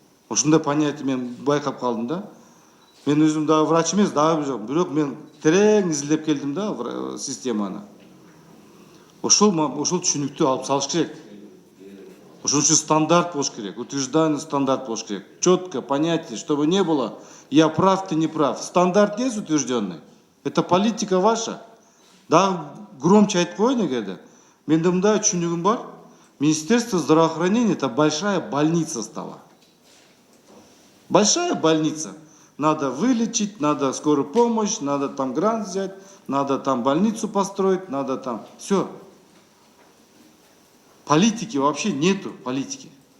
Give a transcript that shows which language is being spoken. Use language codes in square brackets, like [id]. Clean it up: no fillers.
[ky] Ошондой понятие мен байкап калдым да. Мен өзүм дагы врач эмес, дагы жок, бирок мен терең изилдеп келдим да системаны. Ошол түшүнүктүү алып салыш керек. Ошон үчүн стандарт болуш керек, [ru] утвержденный стандарт [ky] болуш керек. [ru] Четко понятие, чтобы не было я прав, ты не прав. Стандарт есть утвержденный. Это политика ваша. [ky] Дагы громче айтып коеюн эгерде. Менде мындай түшүнүгүм бар. [ru] Министерство здравоохранения это большая больница стала. Большая больница. Надо вылечить, надо скорую помощь, надо там грант взять, надо там больницу построить, надо там все. Политики вообще нету, политики.